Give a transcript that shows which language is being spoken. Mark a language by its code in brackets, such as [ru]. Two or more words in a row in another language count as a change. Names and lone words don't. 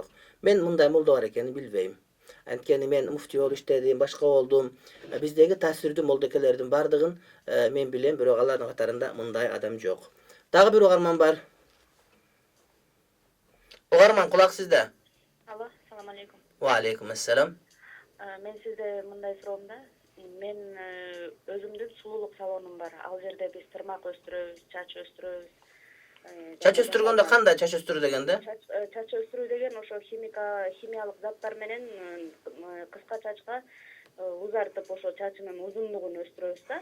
[ky] Мен мындай молдо бар экенин билбейм. Анткени мен муфти болуп иштедим, башка болдум. Биздеги таасирдүү молдокелердин бардыгын мен билем, бирок алардын катарында мындай адам жок. Дагы бир угарман бар. Угарман, кулак сизде. Алло, [ar] السلام عليكم. وعليكم السلام. [ky] Мен сизде мындай суроом да. Мен өзүмдүн сулуулук салонум бар. Ал жерде биз тырмак өстүрөбүз, чач өстүрөбүз. Чач өстүргөндө кандай чач өстүрүү дегенде? Чач өстүрүү деген ошо химиялык заттар менен кыска чачка узартып, ошо чачынын узундугун өстүрөбүз да.